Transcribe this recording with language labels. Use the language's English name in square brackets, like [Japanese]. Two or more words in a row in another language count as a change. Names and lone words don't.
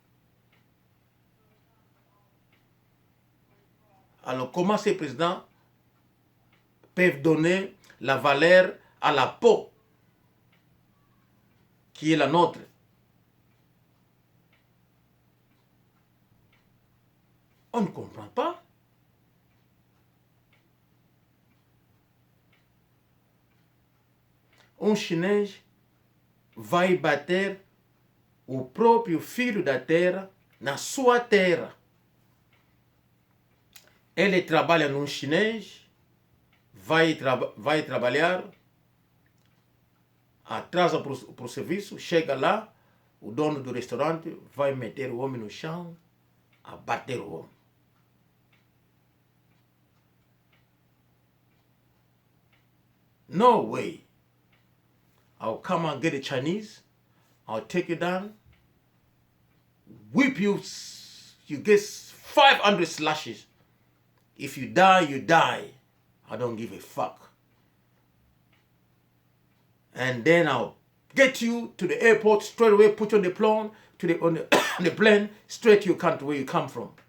[French] Alors comment ces présidents peuvent donner la valeur à la peau qui est la nôtre? On ne comprend pas. [Portuguese] Un chinês vai bater o próprio filho da terra na sua terra. Ele trabalha num chinês, vai trabalhar, atrasa para o serviço, chega lá, o dono do restaurante vai meter o homem no chão, a bater o homem. [English] No way. I'll come and get the Chinese. I'll take you down. Whip you. You get 500 slashes. If you die, you die. I don't give a fuck. And then I'll get you to the airport straight away, put you on the plane, on the plane, straight to your country where you come from.